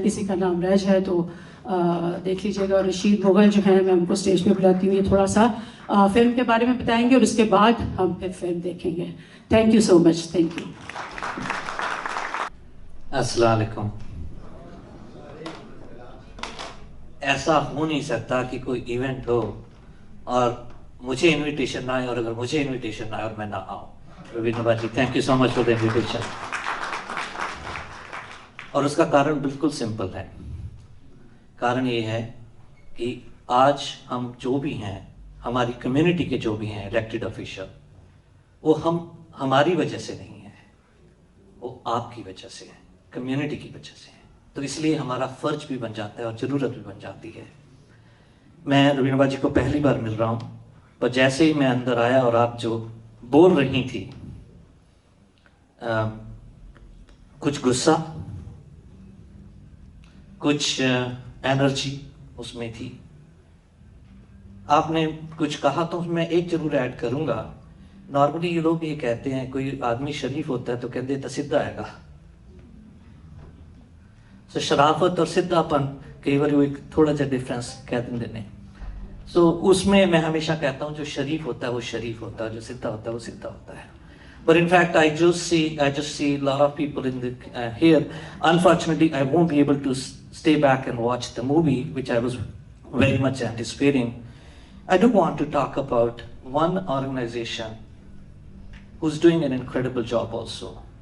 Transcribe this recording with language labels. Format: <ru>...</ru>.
<ur>کسی کا نام رہ جائے تو دیکھ لیجیے گا. اور رشید مغل جو ہیں، میں ان کو اسٹیج پہ بلاتی ہوں، یہ تھوڑا سا فلم کے بارے میں بتائیں گے اور اس کے بعد ہم پھر فلم دیکھیں گے.</ur> <en>Thank you so much. Thank you.</en> <ur>السلام علیکم. ایسا ہو نہیں سکتا کہ کوئی ایونٹ ہو اور مجھے انویٹیشن نہ آئے، اور اگر مجھے انویٹیشن نہ آئے اور میں نہ آؤں.</ur> <en>روبینہ باجی، thank you so much for the invitation.</en> <ur>اور اس کا کارن بالکل سمپل ہے. کارن یہ ہے کہ آج ہم جو بھی ہیں، ہماری کمیونٹی کے جو بھی ہیں الیکٹڈ آفیشل، وہ ہماری وجہ سے نہیں ہیں، وہ آپ کی وجہ سے ہیں، کمیونٹی کی وجہ سے ہیں. تو اس لیے ہمارا فرض بھی بن جاتا ہے اور ضرورت بھی بن جاتی ہے. میں روبینہ باجی کو پہلی بار مل رہا ہوں، پر جیسے ہی میں اندر آیا اور آپ جو بول رہی تھی، کچھ غصہ، کچھ انرجی اس میں تھی. آپ نے کچھ کہا تو میں ایک ضرور ایڈ کروں گا. نارملی یہ لوگ یہ کہتے ہیں، کوئی آدمی شریف ہوتا ہے تو کہتے ہیں سیدھا آئے گا. سو شرافت اور سیدھا پن کئی بار ایک تھوڑا سا ڈفرینس کہہ دیں نے. سو اس میں ہمیشہ کہتا ہوں جو شریف ہوتا ہے وہ شریف ہوتا ہے، جو سیدھا ہوتا ہے وہ سیدھا ہوتا ہے.</ur> <en>But in fact, I just see a lot of people in here. Unfortunately, I won't be able to stay back and watch the movie, which I was very much anticipating. I do want to talk about one organization who's doing an incredible job also.</en>